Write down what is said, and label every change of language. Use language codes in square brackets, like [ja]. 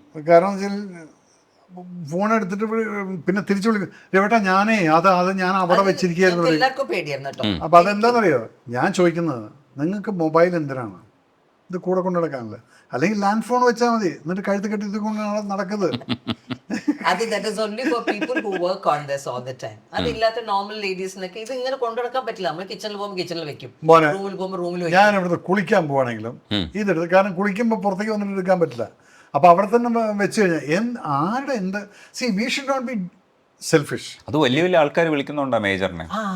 [ml] കാരണം വെച്ചാൽ ഫോൺ എടുത്തിട്ട് പിന്നെ തിരിച്ചു വിളിക്കും, രവേട്ടാ ഞാനേ അത് ഞാൻ അവിടെ വെച്ചിരിക്കുകയായിരുന്നു. എല്ലാവർക്കും പേടിയായിരുന്നു കേട്ടോ. അപ്പം അതെന്താണെന്നറിയോ ഞാൻ ചോദിക്കുന്നത്, നിങ്ങൾക്ക് മൊബൈൽ എന്തിനാണ്? ഇത് കൂടെ കൊണ്ടു നടക്കാനല്ലേ? അല്ലെങ്കിൽ ലാൻഡ് ഫോൺ വെച്ചാൽ മതി, എന്നിട്ട് കഴുത്ത് കെട്ടി ഇത് കൊണ്ടാണ് നടക്കുന്നത്. [en] അത് that is only for people who work on this all the time. [ml] അതില്ലാത്ത normal ലേഡീസിനൊക്കെ ഇത് ഇങ്ങനെ കൊണ്ടുനടക്കാൻ പറ്റില്ല. നമ്മൾ കിച്ചണിൽ പോകുമ്പോൾ കിച്ചണിൽ വെക്കും, റൂമിൽ പോകുമ്പോൾ റൂമിൽ വെക്കും. ഞാൻ ഇവിടുത്തെ കുളിക്കാൻ പോവാണെങ്കിലും ഇതെടുത്ത്, കാരണം കുളിക്കുമ്പോൾ പുറത്തേക്ക് വന്നിട്ട് എടുക്കാൻ പറ്റില്ല. അപ്പോൾ അവിടെ തന്നെ വെച്ച് കഴിഞ്ഞാൽ ആരുടെ എന്ത് [en] We should not be selfish. [ml] അത് വലിയ വലിയ ആൾക്കാർ വിളിക്കുന്നുണ്ടോ മേജറിനെ?